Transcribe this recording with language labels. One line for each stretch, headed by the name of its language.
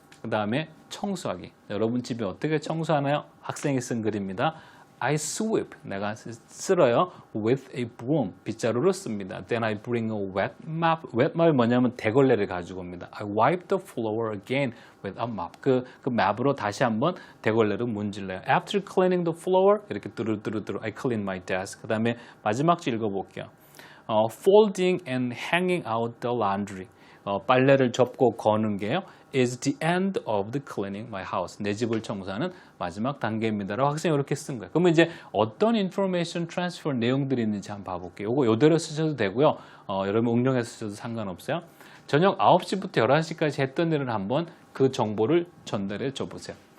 Korean: 그 다음에 청소하기. 여러분 집에 어떻게 청소하나요? 학생이 쓴 글입니다.
English: I sweep,
Korean: 내가 쓸어요.
English: With a broom,
Korean: 빗자루로 씁니다.
English: Then I bring a wet mop.
Korean: wet mop이 뭐냐면 대걸레를 가지고 옵니다.
English: I wipe the floor again with a mop.
Korean: 그 맵으로 다시 한번 대걸레로 문질러요.
English: After cleaning the floor,
Korean: 이렇게 뚜루뚜루뚜루
English: I clean my desk.
Korean: 그 다음에 마지막 줄 읽어볼게요.
English: Folding and hanging out the laundry.
Korean: 빨래를 접고 거는 게요.
English: is the end of the cleaning my house.
Korean: 내 집을 청소하는 마지막 단계입니다라고 학생이 이렇게 쓴 거예요. 그러면 이제 어떤
English: information transfer
Korean: 내용들이 있는지 한번 봐볼게요. 이거 이대로 쓰셔도 되고요. 여러분 응용해서 쓰셔도 상관없어요. 저녁 9시부터 11시까지 했던 일을 한번 그 정보를 전달해 줘 보세요.